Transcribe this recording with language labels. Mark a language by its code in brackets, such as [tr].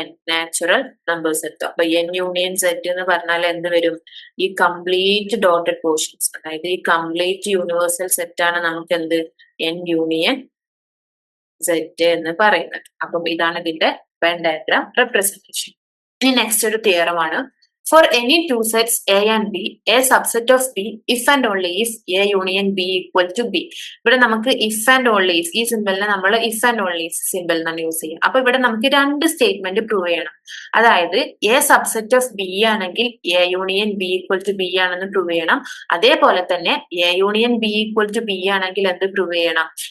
[ml] Natural numbers എടുത്തു. അപ്പൊ N union set എന്ന് പറഞ്ഞാൽ എന്ത് വരും? ഈ കംപ്ലീറ്റ് ഡോട്ടഡ് പോർഷൻസ്, അതായത് ഈ കംപ്ലീറ്റ് യൂണിവേഴ്സൽ സെറ്റ് ആണ് നമുക്ക് എന്ത്? എൻ യൂണിയൻ സെറ്റ് എന്ന് പറയുന്നത്. അപ്പം ഇതാണ് ഇതിന്റെ വെൻ ഡയഗ്രാം റെപ്രസെന്റേഷൻ. ഇനി നെക്സ്റ്റ് ഒരു തിയറം ആണ്. [en] For any two sets A and B, a subset of B if and only if A union B equal to B. [ml] ഇവിടെ നമുക്ക് [en] if and only if, [ml] ഈ സിമ്പിളിനെ നമ്മൾ if and only if simple എന്നാണ് use ചെയ്യുക. അപ്പൊ ഇവിടെ നമുക്ക് 2 statement prove ചെയ്യണം. അതായത് A സബ്സെറ്റ് ഓഫ് B ആണെങ്കിൽ A union B equal to B ആണെന്ന് പ്രൂവ് ചെയ്യണം. അതേപോലെ തന്നെ A union B equal to B ആണെങ്കിൽ എന്ത് പ്രൂവ് ചെയ്യണം?